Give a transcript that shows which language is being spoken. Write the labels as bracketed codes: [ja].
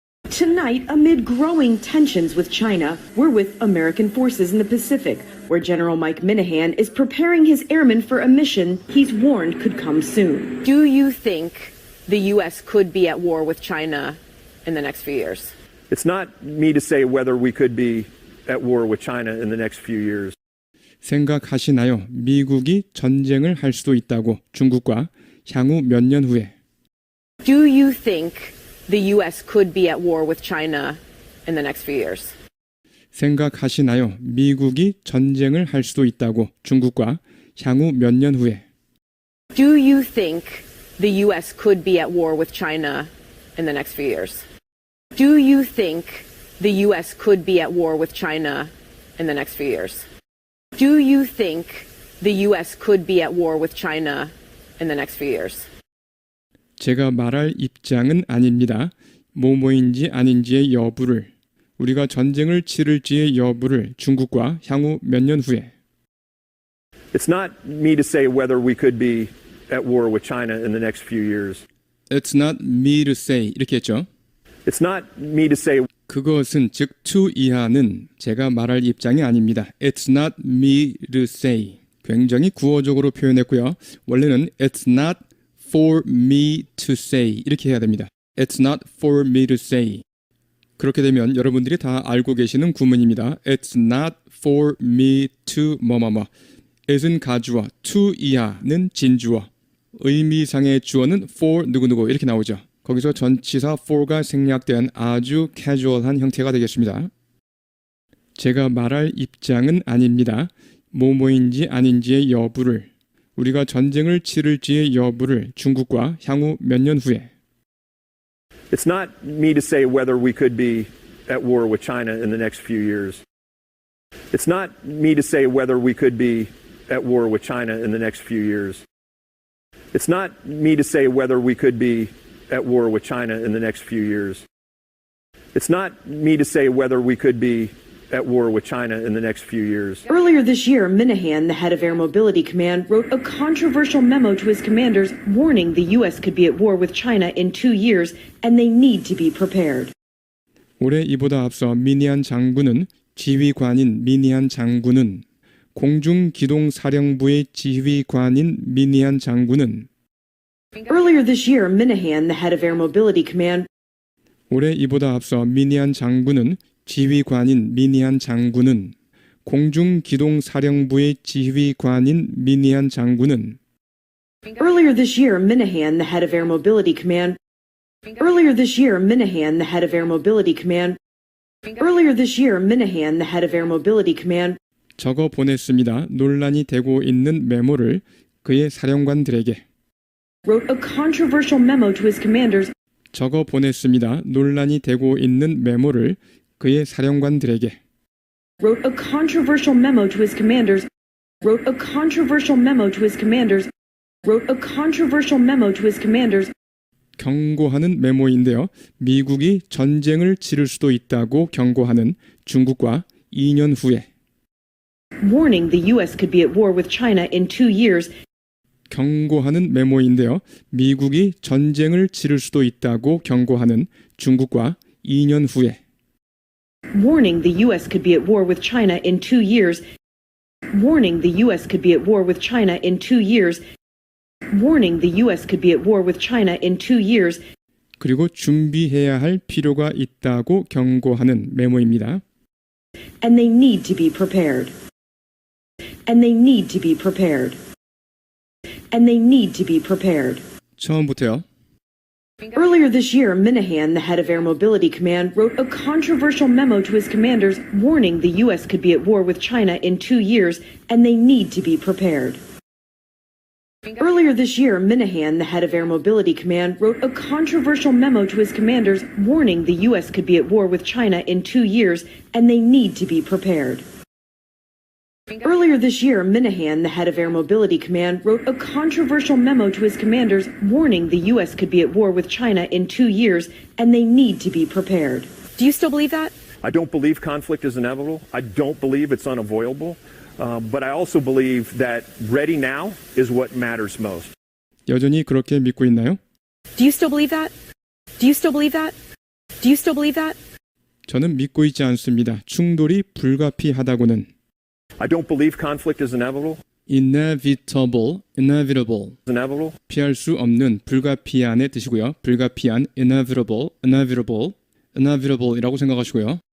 [en] Tonight, amid growing tensions with China, we're with American forces in the Pacific, where General Mike Minihan is preparing his airmen for a mission he's warned could come soon. Do you think the U.S. could be at war with China in the next few years? It's not me to say whether we could be at war with China in the next few years. [ko] 생각하시나요? 미국이 전쟁을 할 수도 있다고 중국과 향후 몇 년 후에. [en] Do you think the U.S. could be at war with China in the next few years? 생각하시나요? 미국이 전쟁을 할 수도 있다고 중국과 향후 몇 년 후에. Do you think the U.S. could be at war with China in the next few years? Do you think the U.S. could be at war with China in the next few years? Do you think the U.S. could be at war with China in the next few years? [ko] 제가 말할 입장은 아닙니다. 뭐뭐인지 아닌지의 여부를, 우리가 전쟁을 치를지의 여부를 중국과 향후 몇 년 후에. [en] It's not me to say whether we could be at war with China in the next few years. It's not me to say [ko] 이렇게 했죠. [en] It's not me to say [ko] 그것은 즉 to 이하는 제가 말할 입장이 아닙니다. [en] It's not me to say. [ko] 굉장히 구어적으로 표현했고요. 원래는 [en] It's not for me to say [ko] 이렇게 해야 됩니다. [en] It's not for me to say. [ko] 그렇게 되면 여러분들이 다 알고 계시는 구문입니다. [en] It's not for me to 뭐뭐뭐. [ko] it은 가주어, to 이하는 진주어. 의미상의 주어는 for 누구누구 이렇게 나오죠. 거기서 전치사 for가 생략된 아주 캐주얼한 형태가 되겠습니다. 제가 말할 입장은 아닙니다. 뭐뭐인지 아닌지의 여부를, 우리가 전쟁을 치를지의 여부를 중국과 향후 몇 년 후에. [en] It's not me to say whether we could be at war with China in the next few years. It's not me to say whether we could be at war with China in the next few years. It's not me to say whether we could be at war with China in the next few years. It's not me to say whether we could be at war with China in the next few years. Earlier this year, Minahan, the head of Air Mobility Command, wrote a controversial memo to his commanders warning the U.S. could be at war with China in 2 years and they need to be prepared. [ko] 올해 이보다 앞서 미니한 장군은 지휘관인 미니한 장군은 공중기동사령부의 지휘관인 미니한 장군은 [en] Earlier this year, Minahan, the head of Air Mobility Command, [ko] 올해 이보다 앞서 미니한 장군은 지휘관인 미니한 장군은 공중기동사령부의 지휘관인 미니한 장군은 [en] Earlier this year, Minahan, the head of Air Mobility Command, Earlier this year, Minahan, the head of Air Mobility Command, Earlier this year, Minahan, the head of Air Mobility Command, [ko] 적어 보냈습니다. 논란이 되고 있는 메모를 그의 사령관들에게 [en] wrote a controversial memo to his commanders [ko] 적어 보냈습니다. 논란이 되고 있는 메모를 그의 사령관들에게 [en] wrote a controversial memo to his commanders wrote a controversial memo to his commanders wrote a controversial memo to his commanders [ko] 경고하는 메모인데요. 미국이 전쟁을 치를 수도 있다고 경고하는 중국과 2년 후에 [en] warning the U.S. could be at war with China in 2 years [ko] 경고하는 메모인데요. 미국이 전쟁을 치를 수도 있다고 경고하는 중국과 2년 후에 [en] warning the U.S. could be at war with China in 2 years warning the U.S. could be at war with China in 2 years warning the U.S. could be at war with China in 2 years [ko] 그리고 준비해야 할 필요가 있다고 경고하는 메모입니다. [en] and they need to be prepared and they need to be prepared and they need to be prepared. [ko] 처음부터요. [en] Earlier this year, Minahan, the head of Air Mobility Command, wrote a controversial memo to his commanders warning the U.S. could be at war with China in 2 years and they need to be prepared. Earlier this year, Minahan, the head of Air Mobility Command, wrote a controversial memo to his commanders warning the U.S. could be at war with China in 2 years and they need to be prepared. Earlier this year, Minahan, the head of Air Mobility Command, wrote a controversial memo to his commanders warning the U.S. could be at war with China in 2 years and they need to be prepared. Do you still believe that? I don't believe conflict is inevitable. I don't believe it's unavoidable. But I also believe that ready now is what matters most. [ko] 여전히 그렇게 믿고 있나요? [en] Do you still believe that? Do you still believe that? Do you still believe that? [ko] 저는 믿고 있지 않습니다. 충돌이 불가피하다고는 [en] I don't believe conflict is inevitable. inevitable, Inevitable. [ko] 피할 수 없는 불가피한의 뜻이고요. 불가피한 inevitable이라고 생각하시고요.